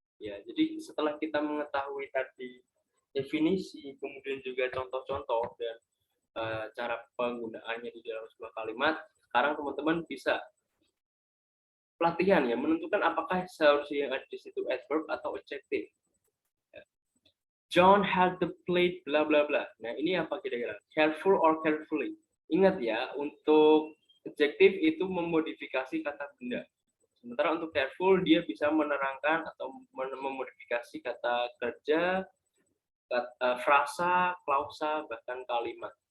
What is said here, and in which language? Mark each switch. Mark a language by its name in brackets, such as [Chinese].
[Indonesian] Ya, jadi setelah kita mengetahui tadi definisi, kemudian juga contoh-contoh dan cara penggunaannya di dalam sebuah kalimat, sekarang teman-teman bisa pelatihan ya, menentukan apakah seharusnya yang ada di situ adverb atau adjective. [English] John had the plate bla bla bla. [Indonesian] Nah, ini apa kira-kira? [English] Careful or carefully. [Indonesian] Ingat ya, untuk adjective itu memodifikasi kata benda. Sementara untuk careful dia bisa menerangkan atau memodifikasi kata kerja, frasa, klausa, bahkan kalimat.